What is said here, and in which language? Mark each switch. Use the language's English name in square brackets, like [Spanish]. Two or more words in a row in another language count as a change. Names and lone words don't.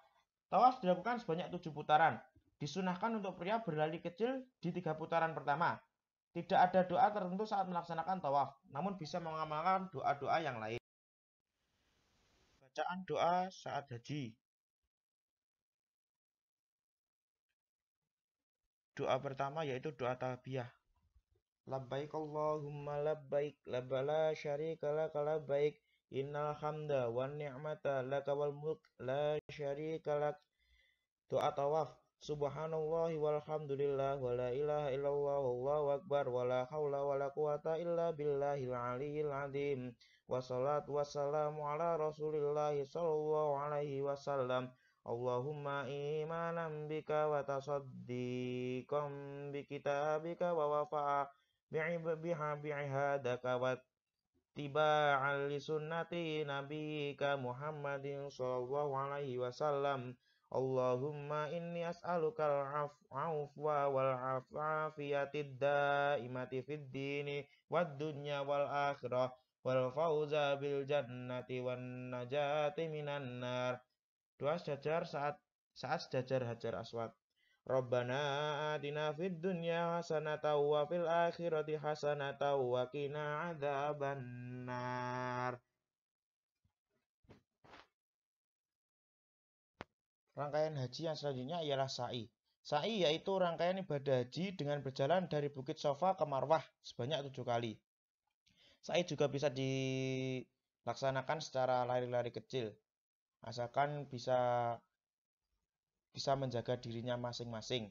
[Indonesian] Tawaf dilakukan sebanyak 7 putaran. Disunahkan untuk pria berlari kecil di 3 putaran pertama. Tidak ada doa tertentu saat melaksanakan tawaf, namun bisa mengamalkan doa-doa yang lain. Bacaan doa saat haji. Doa pertama yaitu doa talbiyah. [Arabic] لبيك اللهم لبيك لا شريك لك لبيك إن الحمد والنعمة لك والملك لا شريك لك. [Indonesian] Doa tawaf. [Arabic] سبحان الله والحمد لله ولا إله إلا الله والله أكبر ولا حول ولا قوة إلا بالله العلي العظيم. والصلاة والسلام على رسول الله صلى الله عليه وسلم. اللهم إيمانا بك وتصديقا بكتابك ووفاء بعهدك واتباعا لسنة نبيك محمد صلى الله عليه وسلم. اللهم إني أسألك العفو والعافية الدائمة في الدين والدنيا والآخرة والفوز بالجنة والنجاة من النار. [Indonesian] Doa sejajar saat sejajar Hajar Aswad. [Arabic] ربنا آتنا في الدنيا حسنة وفي الآخرة حسنة وقنا عذاب النار. [Indonesian] Rangkaian haji yang selanjutnya ialah sa'i. Sa'i yaitu rangkaian ibadah haji dengan berjalan dari Bukit Sofa ke Marwah sebanyak 7 kali. Sa'i juga bisa dilaksanakan secara lari-lari kecil, asalkan bisa menjaga dirinya masing-masing.